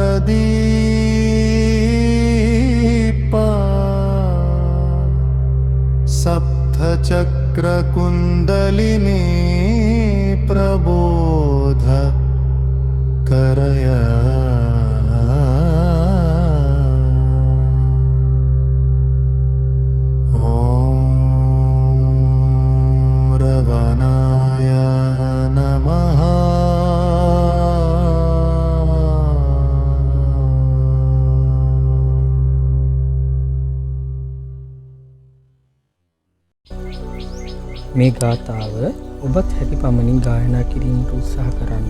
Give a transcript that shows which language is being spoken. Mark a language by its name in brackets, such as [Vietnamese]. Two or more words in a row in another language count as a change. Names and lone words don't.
[Sanskrit] प्रदीपा सप्त चक्र कुंडलिनी प्रबोध करया ओम रवणाय नमः [Sinhala] මේ ගාථාව ඔබත් හැකි පමණින් ගායනා කිරීමට උත්සාහ කරන්න.